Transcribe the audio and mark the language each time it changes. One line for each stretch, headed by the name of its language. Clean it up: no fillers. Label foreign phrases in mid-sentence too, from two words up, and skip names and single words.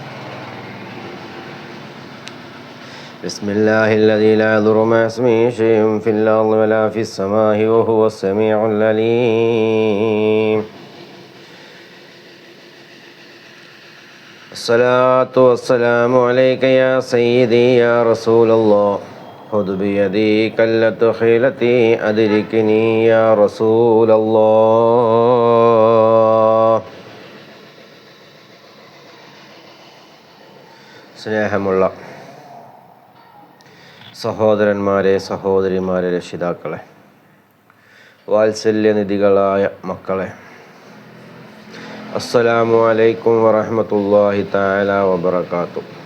Arabic: بسم الله الذي لا يضر مع اسمه شيء في الأرض ولا في السماء وهو السميع العليم الصلاة والسلام عليك يا سيدي يا رسول الله خذ بيدي كلت خيلتي أدركني يا رسول الله.
Malayalam: സ്നേഹമുള്ള സഹോദരന്മാരെ, സഹോദരിമാരെ, രക്ഷിതാക്കളെ, വാത്സല്യനിധികളായ മക്കളെ,
Arabic: السلام عليكم ورحمة الله تعالى وبركاته.